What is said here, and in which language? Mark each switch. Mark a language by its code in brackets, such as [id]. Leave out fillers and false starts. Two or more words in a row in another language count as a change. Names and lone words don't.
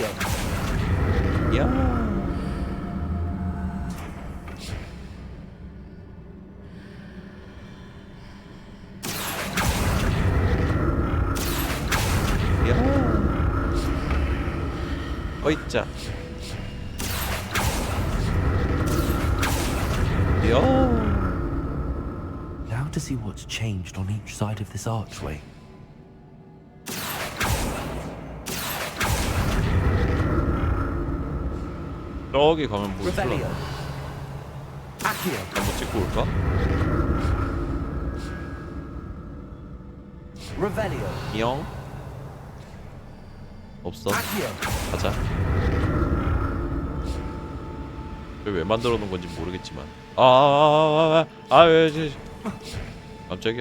[ko] 야. 어이짜. 야. [en] Now to see what's changed on each side of this archway. [ko] 저기 가면 뭐 있어? Revelio. Accio. 한번 찍고 올까? Revelio. 영. 없어. Accio. 가자. 왜 만들어 놓은 건지 모르겠지만. 왜 깜짝이야.